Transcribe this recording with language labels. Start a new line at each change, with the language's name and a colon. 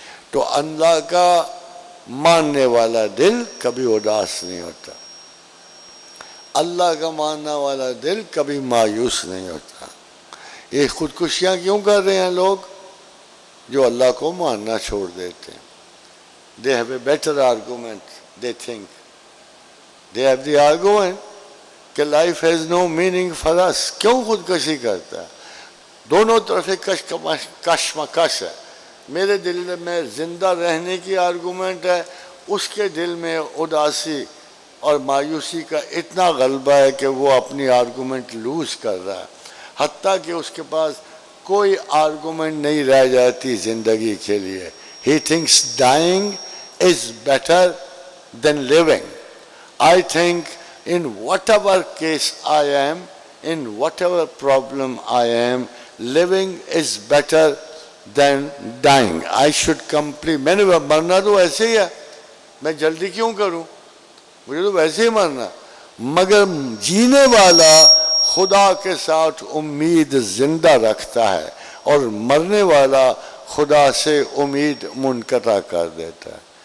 Urdu: تو اللہ کا ماننے والا دل کبھی اداس نہیں ہوتا، اللہ کا ماننے والا دل کبھی مایوس نہیں ہوتا. یہ خودکشیاں کیوں کر رہے ہیں لوگ؟ جو اللہ کو ماننا چھوڑ دیتے ہیں.
English: They have a better argument, they think. They have the argument کہ life has no meaning for us.
Urdu: کیوں خودکشی کرتا ہے؟ دونوں طرف کشمکش ہے. میرے دل میں زندہ رہنے کی آرگومنٹ ہے، اس کے دل میں اداسی اور مایوسی کا اتنا غلبہ ہے کہ وہ اپنی آرگومنٹ لوز کر رہا ہے، حتیٰ کہ اس کے پاس کوئی آرگومنٹ نہیں رہ جاتی زندگی کے لیے.
English: He thinks dying is better than living. I think in whatever case I am, in whatever problem I am, living is better than dying. I should complete.
Urdu: میں نے مرنا تو ایسے ہی ہے، میں جلدی کیوں کروں، مجھے تو ویسے ہی مرنا. مگر جینے والا خدا کے ساتھ امید زندہ رکھتا ہے اور مرنے والا خدا سے امید منقطع کر دیتا ہے.